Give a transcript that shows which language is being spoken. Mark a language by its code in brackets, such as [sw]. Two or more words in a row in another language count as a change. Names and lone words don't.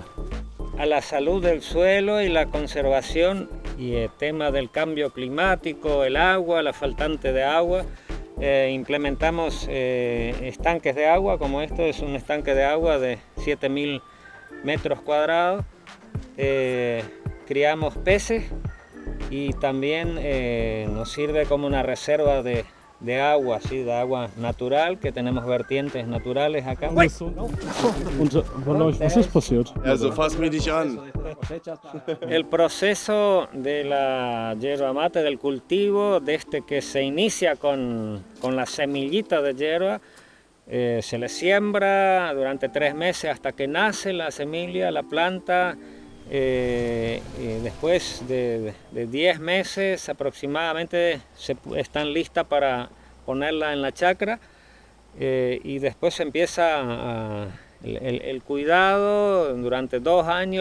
[es] A la salud del suelo y la conservación y el tema del cambio climático, el agua, la faltante de agua, implementamos estanques de agua, como esto es un estanque de agua de 7.000 metros cuadrados. Criamos peces y también nos sirve como una reserva de agua, ¿sí? De agua natural, que tenemos vertientes naturales acá. [de] Also fass mich nicht an. [es] El proceso de la yerba mate, del cultivo, desde que se inicia con la semillita de yerba, se le siembra durante 3 meses hasta que nace la semilla, la planta. Después de 10 meses aproximadamente están listas para ponerla en la chacra, y después se empieza el cuidado durante 2 años.